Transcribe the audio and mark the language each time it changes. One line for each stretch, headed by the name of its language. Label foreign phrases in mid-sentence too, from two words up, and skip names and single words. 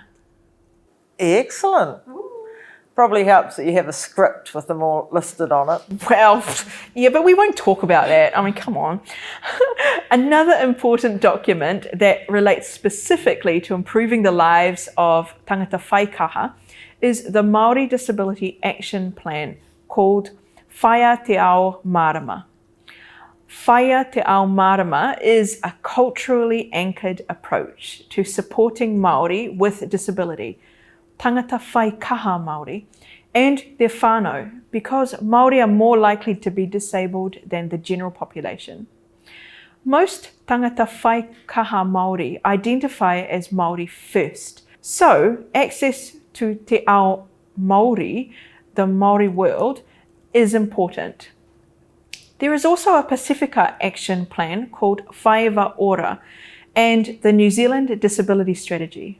English: Excellent. Probably helps that you have a script with them all listed on it. Well, yeah, but we won't talk about that. I mean, come on. Another important document that relates specifically to improving the lives of
Māori: tangata whaikaha
English: is the Māori Disability Action Plan called Whaia Te Ao Marama. Whaia Te Ao Marama is a culturally anchored approach to supporting Māori with disability,
Māori: tangata whaikaha Māori,
English: and their whānau, because Māori are more likely to be disabled than the general population. Most
Māori: tangata whaikaha Māori
English: identify as Māori first, so access to
Māori: Te Ao Māori,
English: the Māori world, is important. There is also a Pacifica action plan called Whaewa Ora and the New Zealand Disability Strategy.